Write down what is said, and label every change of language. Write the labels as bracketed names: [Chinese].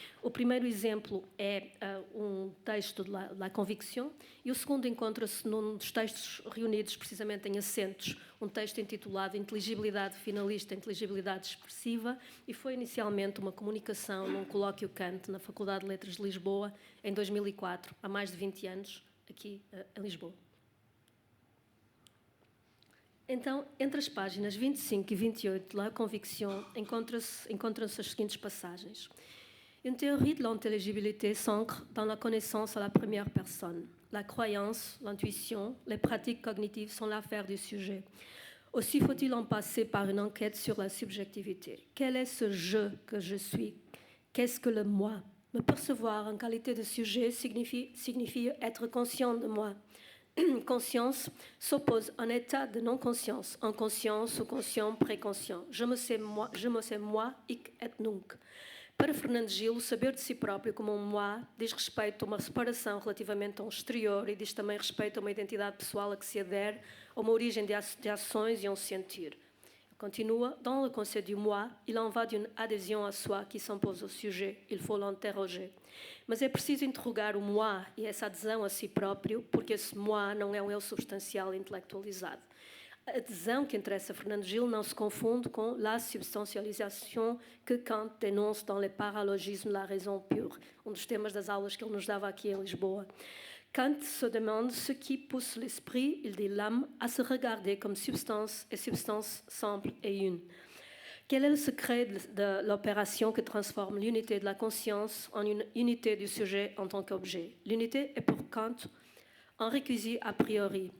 [Portuguese] O primeiro exemplo é um texto de La Conviction e o segundo encontra-se num dos textos reunidos precisamente em acentos, um texto intitulado Inteligibilidade Finalista, Inteligibilidade Expressiva, e foi inicialmente uma comunicação num colóquio Kant na Faculdade de Letras de Lisboa em 2004, há mais de 20 anos, aqui em Lisboa. Então, entre as páginas 25 e 28 de La Conviction, encontram-se as seguintes passagens. [French] Une théorie de l'intelligibilité s'ancre dans la connaissance à la première personne. La croyance, l'intuition, les pratiques cognitives sont l'affaire du sujet. Aussi faut-il en passer par une enquête sur la subjectivité. Quel est ce je que je suis? Qu'est-ce que le moi? Me percevoir en qualité de sujet signifie être conscient de moi. Conscience s'oppose à un état de non-conscience, inconscient, sous-conscient, pré-conscient. Je me sais moi, ich et nunc. [Portuguese] Para Fernando Gil, o saber de si próprio como um moi diz respeito a uma separação relativamente a um exterior e diz também respeito a uma identidade pessoal a que se adere, a uma origem de ações e a um sentir. [French] Continua, dans le concept du moi, il en va d'une adhésion à soi qui s'impose au sujet, il faut l'interroger. [Portuguese] Mas é preciso interrogar o moi e essa adesão a si próprio, porque esse moi não é um eu substancial intelectualizado. A adesão que interessa a Fernando Gil não se confunde com [French] la substancialisation que Kant dénonce dans les paralogismes de la raison pure, [Portuguese] dos temas das aulas que ele nos dava aqui em Lisboa. [French] Kant se demande ce qui pousse l'esprit, il dit l'âme, à se regarder comme substance et substance simple et une. Quel est le secret de l'opération qui transforme l'unité de la conscience en une unité du sujet en tant qu'objet? L'unité est pour Kant un réquisit a priori.